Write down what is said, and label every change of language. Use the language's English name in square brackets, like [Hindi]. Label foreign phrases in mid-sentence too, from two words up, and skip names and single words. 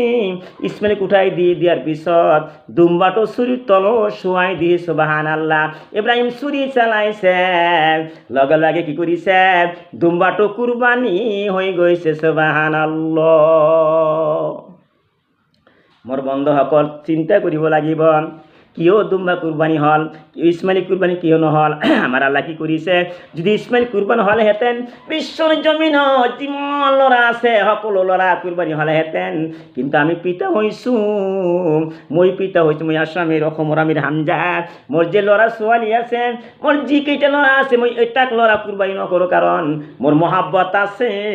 [Assamese] ইছমাইলক উঠাই দিয়াৰ পিছত দুম্বাটো চুৰিৰ তলত শোৱাই দি। সুবহানাল্লাহ। ইব্ৰাহিম চুৰি চলাইছে, লগে লগে কি কৰিছে? দুম্বাটো কুৰবানী হৈ গৈছে। সুবহানাল্লাহ। মোৰ বন্ধুসকল, চিন্তা কৰিব লাগিব, কিয় দুম্বা কুরবানি হল, ইসমাইল কুরবানি কিয় নহল? আমার আল্লাহ কি কৰিছে? যদি ইসমাইল কুরবানি হলেহেঁতেন, বিশ্বর জমিনত যিমান ল'ৰা আছে সকলো ল'ৰা কুরবানি হলেহেঁতেন। কিন্তু আমি পিতা হৈছোঁ, মই পিতা হৈছোঁ, মই আসামের অসমৰ আমিৰ হামজা। মোৰ যে ল'ৰা ছোৱালী আছে, মোৰ যিকেইটা ল'ৰা আছে, মই এটাক ল'ৰা কুরবানি নকৰোঁ, কাৰণ মোৰ মহাব্বত আছে।